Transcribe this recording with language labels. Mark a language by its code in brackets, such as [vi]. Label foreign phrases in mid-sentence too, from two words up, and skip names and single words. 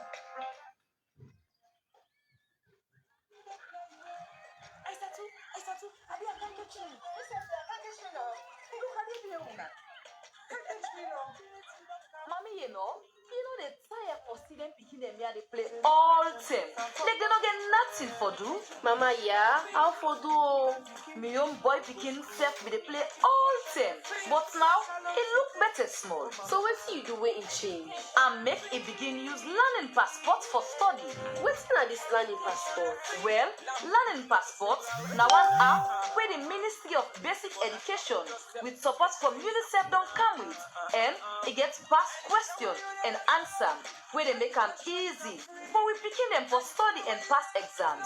[pcm] Mommy, they tire for seeing them picking them here, they play all time. Like they don't get nothing. wetin for do? Mama, yeah, how for do? Me own boy pikin self be dey play all time, but now e look better small. So wetin you do wey e change? And make e begin use learning passport for study. Wetin na dis learning passport? Well, learning passport na one app wey the Ministry of Basic Education with support from UNICEF don come with, and e get past question and answer wey dey make am easy for we pikin dem for study and pass exams.